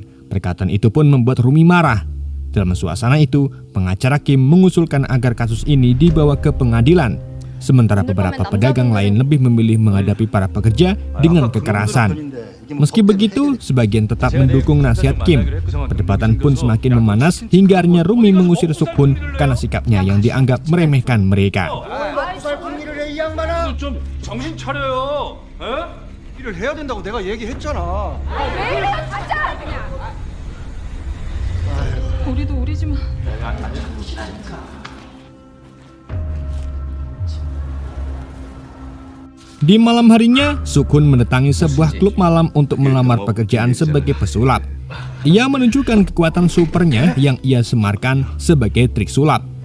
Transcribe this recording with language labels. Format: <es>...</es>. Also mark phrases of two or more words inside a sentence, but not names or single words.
<id>Perkataan itu pun membuat Rumi marah. Dalam suasana itu, pengacara Kim mengusulkan agar kasus ini dibawa ke pengadilan. Sementara beberapa pedagang lain lebih memilih menghadapi para pekerja dengan kekerasan. Meski begitu, sebagian tetap mendukung nasihat Kim. Perdebatan pun semakin memanas hingga akhirnya Rumi mengusir Suk-hun karena sikapnya yang dianggap meremehkan mereka.</id> <ko>좀 정신 차려요. 에? 일을 해야 된다고 내가 얘기했잖아. 우리도 우리지만.</ko> <id>Di malam harinya, Suk-hun mendatangi sebuah klub malam untuk melamar pekerjaan sebagai pesulap. Ia menunjukkan kekuatan supernya yang ia semarkan sebagai trik sulap.</id>